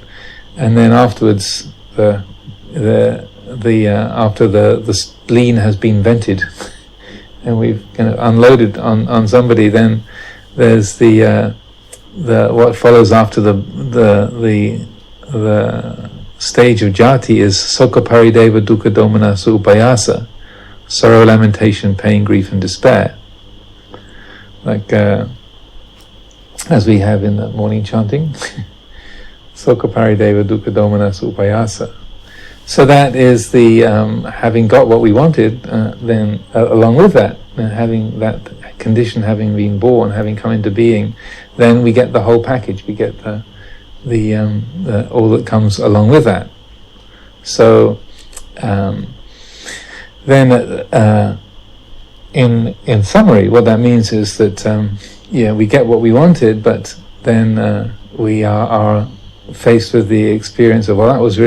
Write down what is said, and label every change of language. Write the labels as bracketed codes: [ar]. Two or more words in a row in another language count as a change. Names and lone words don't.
[en] And then afterwards, after the spleen has been vented, and we've unloaded on somebody, then there's the what follows after the stage of jati is [pi] sokha parideva dukkha domana upayasa, [en] sorrow, lamentation, pain, grief, and despair. Like as we have in the morning chanting. [pi] Sokha parideva dukkha domana upayasa. [en] So that is the having got what we wanted, then along with that, having that condition having been born, having come into being, then we get the whole package. We get the all that comes along with that. So then, in summary, what that means is that we get what we wanted, but then we are faced with the experience of, well, that was